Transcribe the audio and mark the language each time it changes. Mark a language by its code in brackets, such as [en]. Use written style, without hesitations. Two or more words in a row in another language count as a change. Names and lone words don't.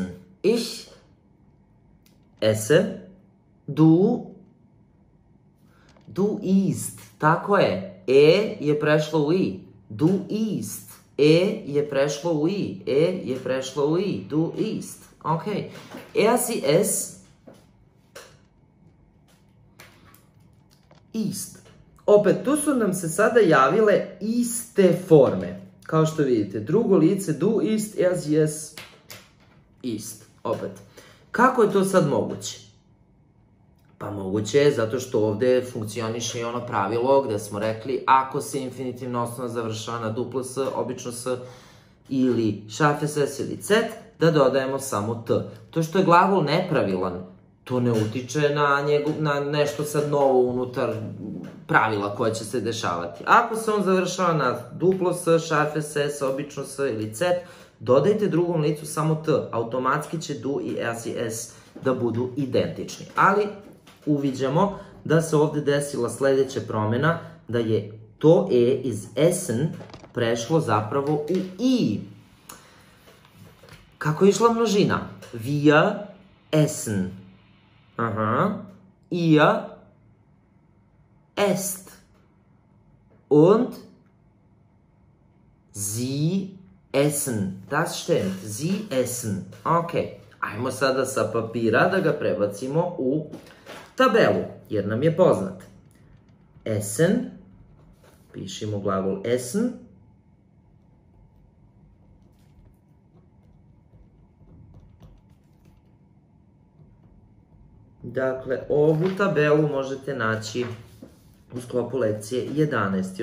[de] Ich esse, du isst. [sr] Tako je, je prešlo u i. [de] Du isst. [sr] Je prešlo u i. Je prešlo u i. [de] Du isst. Ok. Sie es isst. [sr] Opet, tu su nam se sada javile iste forme. Kao što vidite, drugo lice, [de] du isst, sie es isst. [sr] Opet. Kako je to sad moguće? Pa moguće je zato što ovde funkcioniše i ono pravilo gde smo rekli ako se infinitivna osnova završava na duplo s, obično s ili [de] scharfes s [sr] ili cet, da dodajemo samo t. To što je glagol nepravilan, to ne utiče na nešto sad novo unutar pravila koje će se dešavati. Ako se on završava na duplo s, [de] scharfes s, [sr] obično s ili cet, dodajte drugom licu samo t. Automatski će du i [de] sie es [sr] da budu identični. Ali uviđamo da se ovde desila sledeća promena, da je to iz essen prešlo zapravo u i. Kako je išla množina? [de] Wir essen. Ihr esst. Und sie essen. Das stimmt. Sie essen. [sr] Ok. Ajmo sada sa papira da ga prebacimo u tabelu, jer nam je poznat. Essen. Pišimo glagol essen. Dakle, ovu tabelu možete naći u sklopu lekcije 11.